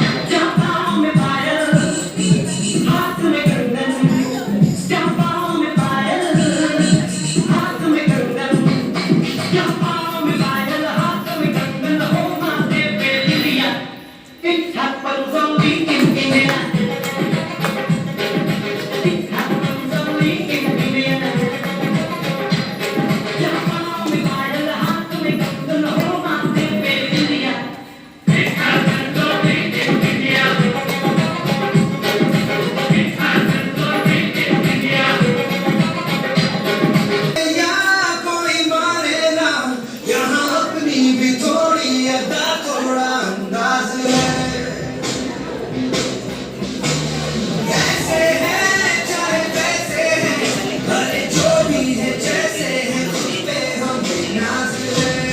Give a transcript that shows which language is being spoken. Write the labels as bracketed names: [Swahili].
[Hindi] चंपाओं में पायल, हाथ में कंगन, चंपाओं में पायल, हाथ में कंगन, चंपाओं में पायल, हाथ में कंगन, हो माथे पे लिलिया, [English] it happens only in India. It happens only in India. [Hindi] चंपाओं में पायल, हाथ में कंगन, हो माथे पे लिलिया, [English] it happens only in India. It happens only in India. [Hindi] यहाँ कोई माने ना, यहाँ अपनी भी थोड़ी अदा थोड़ा अंदाज है। कैसे हैं चाहे वैसे हैं, भले जो भी है जैसे हैं, खुद पे हम नाज है।